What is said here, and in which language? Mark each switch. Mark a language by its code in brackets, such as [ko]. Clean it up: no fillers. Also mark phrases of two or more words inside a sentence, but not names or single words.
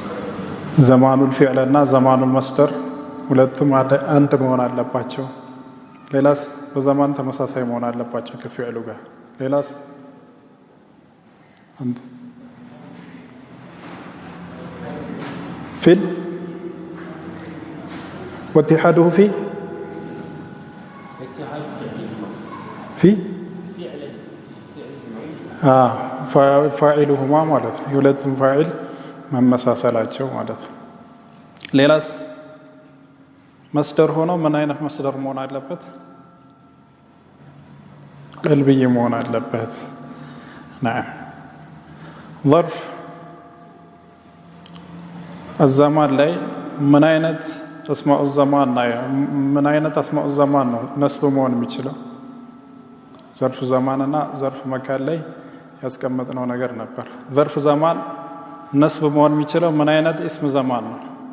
[ar] زمان الفعل [am] እና [ar] زمان المصدر [am] ሁለቱም አንድ መሆን አለባቸው ሌላስ በዘማን ተመሳሳይ መሆን አለባቸው ከፊዕሉ ጋር ሌላስ አንተ ፊል واتحاده في ፋዒሉሁማ ማለት ነው የሁለቱም ፋዒል መመሳሰላቸው ማለት ነው ሌላስ መስደር ሆኖ ምን አይነት መስደር መሆን አለበት ቀልብይ መሆን አለበት نعم [ar] ظرف الزمان [am] ላይ ምን አይነት [ar] أسماء الزمان [am] ምን አይነት [ar] أسماء الزمان [am] ነው ነስብ መሆን የሚችለው ظرف ዘማንና ظرف መካን ላይ ያስቀመጥነው ነገር ነበር ظرف ዘማን ነስብ መሆን የሚችለው ምን አይነት እስም ዘማን ነው